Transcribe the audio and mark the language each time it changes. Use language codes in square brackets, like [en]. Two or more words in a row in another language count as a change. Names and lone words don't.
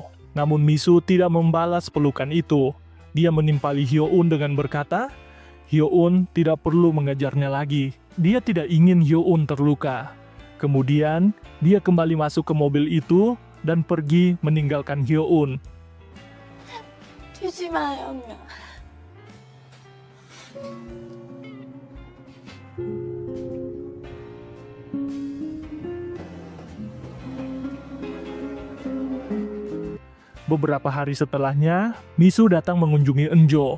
[id] Namun Misu tidak membalas pelukan itu. Dia menimpali Hyo-eun dengan berkata, Hyo-eun tidak perlu mengejarnya lagi. Dia tidak ingin Hyo-eun terluka. Kemudian, dia kembali masuk ke mobil itu dan pergi meninggalkan Hyo-eun. [ko] 뛰지 마, 영미야. [id] Beberapa hari setelahnya, Misu datang mengunjungi Eunjo.